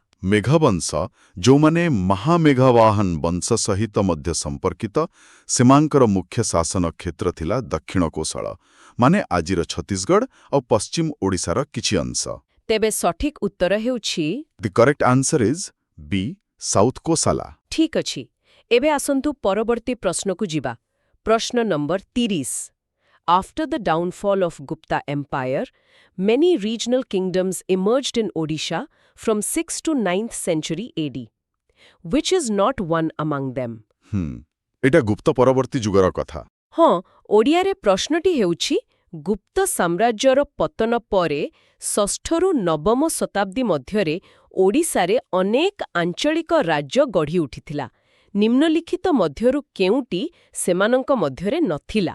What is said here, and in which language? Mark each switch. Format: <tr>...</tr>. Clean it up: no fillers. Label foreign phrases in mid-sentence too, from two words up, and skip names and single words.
<or>ମେଘବଂଶ, ଯେଉଁମାନେ ମହାମେଘବାହନ ବଂଶ ସହିତ ମଧ୍ୟ ସମ୍ପର୍କିତ, ସେମାନଙ୍କର ମୁଖ୍ୟ ଶାସନ କ୍ଷେତ୍ର ଥିଲା ଦକ୍ଷିଣ କୋଶଳ, ମାନେ ଆଜିର ଛତିଶଗଡ଼ ଆଉ ପଶ୍ଚିମ ଓଡ଼ିଶାର କିଛି ଅଂଶ। ତେବେ ସଠିକ ଉତ୍ତର ହେଉଛି</or> <en>The correct answer is B, South Kosala.</en> <or>ଠିକ୍ ଅଛି। ଏବେ ଆସନ୍ତୁ ପରବର୍ତ୍ତୀ ପ୍ରଶ୍ନକୁ ଯିବା। ପ୍ରଶ୍ନ ନମ୍ବର 30.</or> <en>After the downfall of Gupta Empire, many regional kingdoms emerged in Odisha from 6th to 9th century AD. Which is not one among them?</en> <or>ଏଇଟା ଗୁପ୍ତ ପରବର୍ତ୍ତୀ ଯୁଗର କଥା। ହଁ, ଓଡ଼ିଆରେ ପ୍ରଶ୍ନଟି ହେଉଛି ଗୁପ୍ତ ସାମ୍ରାଜ୍ୟର ପତନ ପରେ 6ଠରୁ 9ମ ଶତାବ୍ଦୀ ମଧ୍ୟରେ ଓଡ଼ିଶାରେ ଅନେକ ଆଞ୍ଚଳିକ ରାଜ୍ୟ ଗଢ଼ି ଉଠିଥିଲା। ନିମ୍ନଲିଖିତ ମଧ୍ୟରୁ କେଉଁଟି ସେମାନଙ୍କ ମଧ୍ୟରେ ନଥିଲା?</or>